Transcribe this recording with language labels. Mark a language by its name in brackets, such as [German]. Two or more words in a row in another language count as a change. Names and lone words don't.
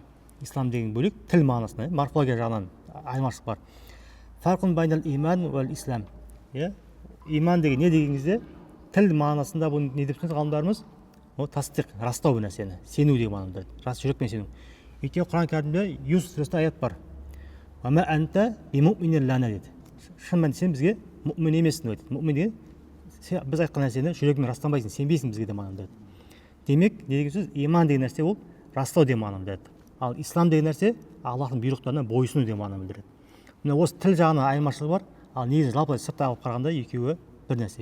[Kazakh] Ислам деген бөлек, тіл мағынасында, морфология жағынан айырмашылық бар. [Arabic] فرق بين الإيمان والإسلام. [Kazakh] Иман деген не деген кезде тіл мағынасында бұны не деп түсінеді ғалымдарымыз? Тасдиқ, растау бір нәрсені, сену деген мағынада. Рас жүрекпен сену. Өйткені Құран кәрімде Юсуф сүресінде аят бар. [Arabic] وما أنت بمؤمن لنا деді. [Kazakh] Шын мәнінде сен бізге мұъмин емессің деп айтады. Мұъмин деген біз айтқан нәрсені жүрегімен растанбайсың, сенбейсің бізге де мағынада. Демек, не деген сөз? Иман деген нәрсе ол растау деген мағынада. Ал ислам деген нәрсе Аллахтың бұйрықтарына бойсыну деген мағынаны білдіреді. Міне осы тіл жағынан айырмашылығы бар, ал негізі жалпы сырттай алып қарағанда екеуі бір нәрсе.